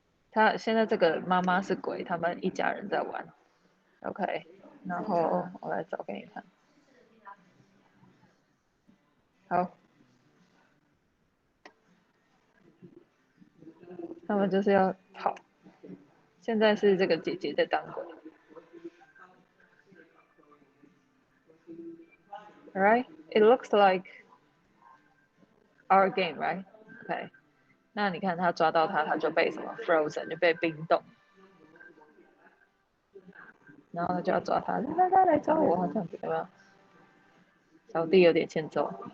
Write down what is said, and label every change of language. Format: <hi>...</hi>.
<zh>他现在这个妈妈是鬼，他们一家人在玩。OK， 然后我来找给你看。好，他们就是要跑。现在是这个姐姐在当鬼。</zh> <en>Alright, it looks like our game, right?</en> <zh>OK， 那你看他抓到他，他就被什么 frozen， 就被冰冻。然后他就要抓他，来抓我，这样子有没有？小弟有点欠揍。</zh>